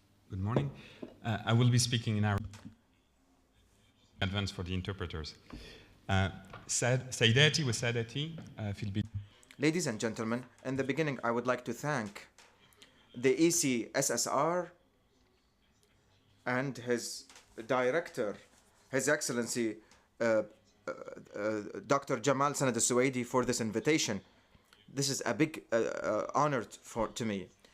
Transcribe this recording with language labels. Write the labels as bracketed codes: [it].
[en] Good morning. I will be speaking in Arabic. Advance for the interpreters. [ar] سيداتي وسادتي في البداية. [en] Ladies and gentlemen, in the beginning, I would like to thank the ECSSR and his director, His Excellency Dr. Jamal Sanad al-Suwaidi, for this invitation. This is a big honor to me.